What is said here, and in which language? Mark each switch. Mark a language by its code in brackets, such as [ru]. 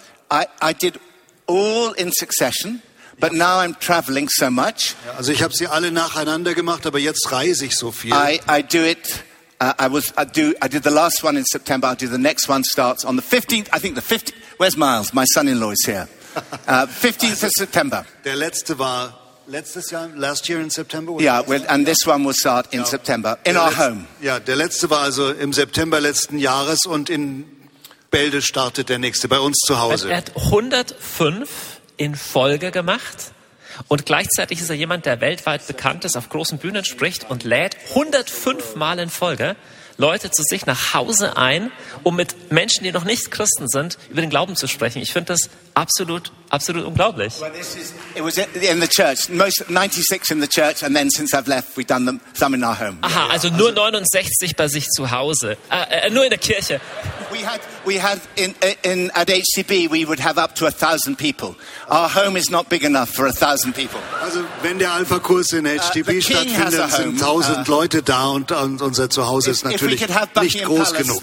[en] I did all in succession, but yeah. Now I'm traveling so much. [de] Also ich habe sie alle nacheinander gemacht, aber jetzt reise ich so viel. [en] I did the last one in September. I'll do the next one starts on the 15th. I think the 15th. Where's Miles? My son-in-law is here. 15th also, of September. [de] Der letzte war letztes Jahr, [en] last year in September. This one will start in September in our home. [de] Ja, der letzte war also im September letzten Jahres und in Bälde startet der nächste bei uns zu Hause. Er hat 105 in Folge gemacht und gleichzeitig ist er jemand, der weltweit bekannt ist, auf großen Bühnen spricht und lädt 105 Mal in Folge Leute zu sich nach Hause ein, um mit Menschen, die noch nicht Christen sind, über den Glauben zu sprechen. Ich finde das absolut absolut unglaublich. [en] It was in the church. Most 96 in the church, and then since I've left, we've done them some in our home. [de] Aha, also nur 69 bei sich zu Hause, nur in der Kirche. [en] We had in at HCB, we would have up to 1,000 people. Our home is not big enough for 1,000 people. [de] Also wenn der Alpha-Kurs in HCB stattfindet, sind 1,000 Leute da und unser Zuhause ist natürlich nicht groß genug.